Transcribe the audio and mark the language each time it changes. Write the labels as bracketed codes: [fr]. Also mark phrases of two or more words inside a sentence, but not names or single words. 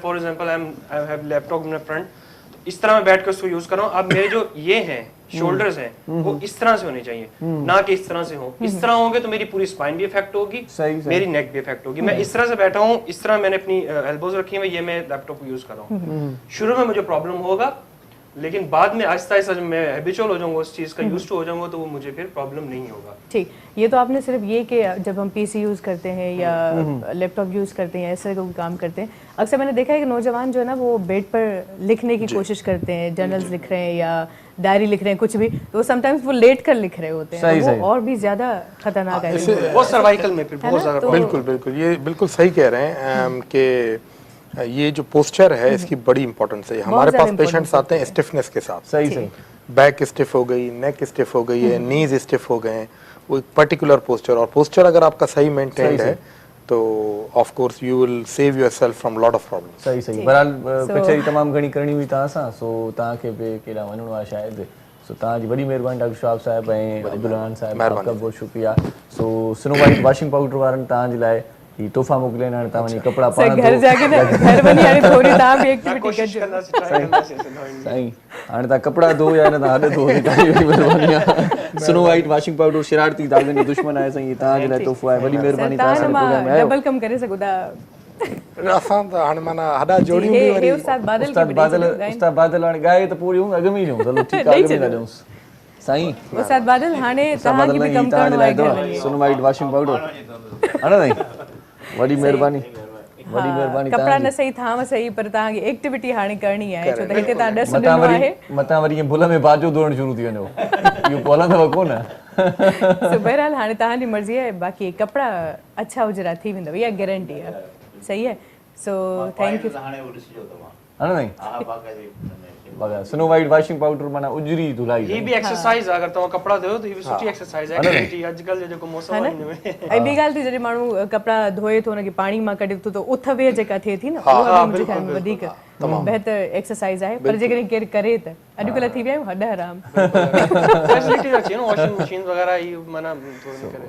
[en] for example I have laptop in front [ur] اس طرح میں بیٹھ کر اس کو یوز کر رہا ہوں اب میرے جو یہ ہیں شولڈرز ہیں وہ اس طرح سے ہونے چاہئیں نا کہ اس طرح سے ہو اس طرح ہوں گے تو میری پوری سپائن بھی افیکٹ ہوگی میری نیک بھی افیکٹ ہوگی میں اس طرح سے بیٹھا ہوں اس طرح میں نے اپنی ایلبوز رکھی ہے یہ میں لیپ ٹاپ یوز کر رہا ہوں شروع میں مجھے پرابلم ہوگا لیکن بعد میں آہستہ آہستہ جب میں ہیبیچول ہو جاؤں گا اس چیز کا، [en] used to [ur] ہو جاؤں گا، تو وہ مجھے پھر پرابلم نہیں ہوگا. ٹھیک. یہ تو آپ نے صرف یہ کہ جب ہم پی سی یوز کرتے ہیں یا لیپ ٹاپ یوز کرتے ہیں یا اس طرح کا کوئی کام کرتے ہیں، اکثر میں نے دیکھا ہے کہ نوجوان جو ہے نا وہ بیڈ پر لکھنے کی کوشش کرتے ہیں، جرنلز لکھ رہے ہیں یا ڈائری لکھ رہے ہیں، کچھ بھی، تو سم ٹائمز وہ لیٹ کر لکھ رہے ہوتے ہیں، وہ اور بھی زیادہ خطرناک ہے. وہ سروائکل میں پھر بہت زیادہ. بالکل بالکل، یہ بالکل صحیح کہہ رہے ہیں کہ یہ جو پوسچر ہے اس کی بڑی امپورٹنس ہے. ہمارے پاس پیشنٹس آتے ہیں اسٹفنس کے ساتھ، بیک اسٹف ہو گئی، نیک اسٹف ہو گئی ہے، نیز اسٹف ہو گئے ہیں، وہ ایک پرٹیکولر پوسچر، اور پوسچر اگر آپ کا صحیح مینٹینڈ ہے تو [en] of course you will save yourself from lot of problem. [ur] صحیح صحیح. [sd] بہرحال کچہری تمام گھنی کرنی ہوئی تव्हां सां، سو تव्हां खे बि केॾा वञिणो आहे शायदि. सो तव्हांजी वॾी महिरबानी डॉक्टर शहाब साहिब ऐं अब्दुल साहिब, [ur] آپ کا بہت شکریہ. [sd] सो स्नो वाइट वॉशिंग पाउडर वारनि तव्हांजे लाइ ही तोहफ़ा मोकिलिया आहिनि. हाणे तव्हां वञी कपिड़ा पाण [ur] گھر جا کے نا [sd] घर वञी हाणे थोरी तव्हां बि एक्टिविटी कजो. साईं हाणे तव्हां कपिड़ा धो या न तव्हां हॾ धो, तव्हांजी वॾी महिरबानी आहे. स्नो वाइट वॉशिंग पाउडर शरारती दागनि जो दुश्मन आहे साईं, तव्हांजे लाइ तोहफ़ो आहे. वॾी महिरबानी तव्हां सां प्रोग्राम में आयो. डबल कम करे सघो था. असां त हाणे माना हॾा जोड़ियूं बि वरी. उस्ताद बादल उस्ताद बादल हाणे ॻाए त पूरी अॻ में ई ॾियूं. हलो ठीकु आहे, अॻ में था ॾियूंसि साईं. उस्ताद बादल हाणे तव्हांखे बि कम करणो आहे. स्नो वाइट वॉशिंग पाउडर [ur] ہے نا [sd] साईं, वॾी महिरबानी. वॾी महिरबानी. कपिड़ा न सही थाम सही, पर तव्हांखे एक्टिविटी हाणे करणी आहे, छो त हिते तव्हां ॾस ॾिनो आहे. मतां वरी भुल में बाजो धोइण शुरू थी वञो, इहो पवंदव कोन. सो बहरहाल हाणे तव्हांजी मर्ज़ी आहे, बाक़ी कपिड़ा अच्छा हुजरा थी वेंदव, इहा गारंटी आहे. सही आहे. [en] so thank you. [ur] ہے نا سائیں. [sd] बघा स्नो वाइट वॉशिंग पाउडर माना उजरी धुलाई. ही भी एक्सरसाइज अगर तव्हां कपिड़ा धोयो त ही भी सुठी एक्सरसाइज आहे. एक्टिविटी अॼुकल्ह जो जेको मौसम आहे हिन में. ऐं ॿी ॻाल्हि थी, जॾहिं माण्हू कपिड़ा धोए थो हुनखे पाणी मां कढे थो त उथ वेह जेका थिए थी न, उहा मुंहिंजे ख़्याल में वधीक बहितर एक्सरसाइज आहे. पर जेकॾहिं केरु करे त अॼुकल्ह थी विया आहियूं हॾ हराम. फैसिलिटीज अची न, वॉशिंग मशीन वग़ैरह ही माना थोरी करे.